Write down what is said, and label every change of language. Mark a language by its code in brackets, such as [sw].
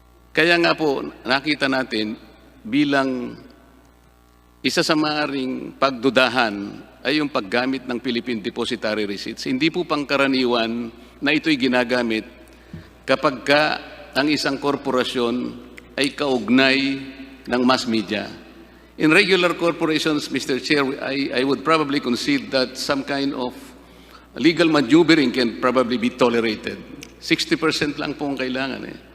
[tl] Kaya nga po, nakita natin bilang isa sa maaring pagdudahan ay yung paggamit ng Philippine Depositary Receipts. Hindi po pangkaraniwan na ito'y ginagamit kapag ang isang korporasyon ay kaugnay ng mass media. [en] In regular corporations, Mr. Chair, I would probably concede that some kind of legal maneuvering can probably be tolerated. [tl] 60% lang po ang kailangan eh.